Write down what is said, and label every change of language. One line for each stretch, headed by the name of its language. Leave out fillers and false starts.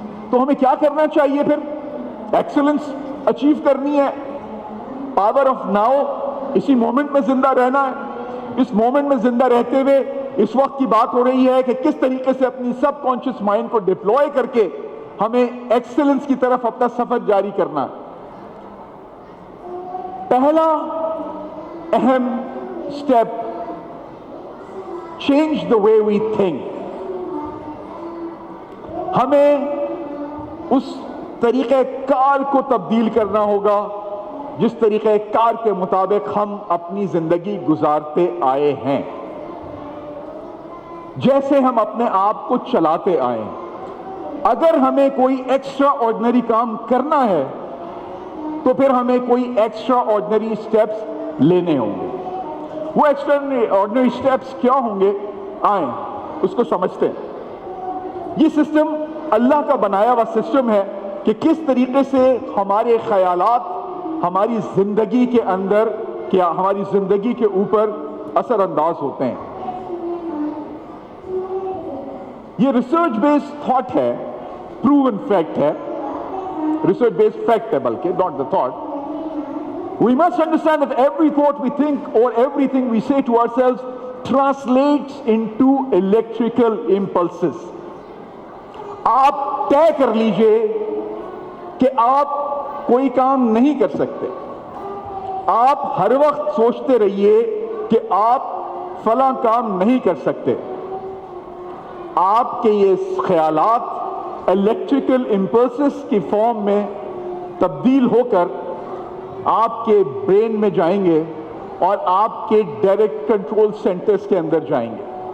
Urdu: تو ہمیں کیا کرنا چاہیے پھر؟ ایکسلنس اچیو کرنی ہے, پاور آف ناؤ, اسی مومنٹ میں زندہ رہنا ہے. اس مومنٹ میں زندہ رہتے ہوئے اس وقت کی بات ہو رہی ہے کہ کس طریقے سے اپنی سب کانشیس مائنڈ کو ڈپلوائے کر کے ہمیں ایکسلنس کی طرف اپنا سفر جاری کرنا ہے. پہلا اہم
English: Step, change the way we think.
Urdu: ہمیں اس طریقہ کار کو تبدیل کرنا ہوگا جس طریقہ کار کے مطابق ہم اپنی زندگی گزارتے آئے ہیں, جیسے ہم اپنے آپ کو چلاتے آئے ہیں. اگر ہمیں کوئی ایکسٹرا آرڈنری کام کرنا ہے تو پھر ہمیں کوئی ایکسٹرا آرڈنری سٹیپس لینے ہوں گے. وہ ایکسٹرا آرڈنری سٹیپس کیا ہوں گے, آئیں اس کو سمجھتے ہیں. یہ سسٹم اللہ کا بنایا ہوا سسٹم ہے کہ کس طریقے سے ہمارے خیالات ہماری زندگی کے اندر کیا ہماری زندگی کے اوپر اثر انداز ہوتے ہیں. یہ ریسرچ بیسڈ تھاٹ ہے, پروون فیکٹ ہے, ریسرچ بیسڈ فیکٹ ہے بلکہ,
English: not the thought. We must understand that every thought we think or everything we say to ourselves translates into electrical impulses.
Urdu: آپ طے کر لیجئے کہ آپ کوئی کام نہیں کر سکتے. آپ ہر وقت سوچتے رہیے کہ آپ فلاں کام نہیں کر سکتے. آپ کے یہ خیالات الیکٹریکل امپلسز کی فارم میں تبدیل ہو کر آپ کے برین میں جائیں گے اور آپ کے ڈائریکٹ کنٹرول سینٹرز کے اندر جائیں گے.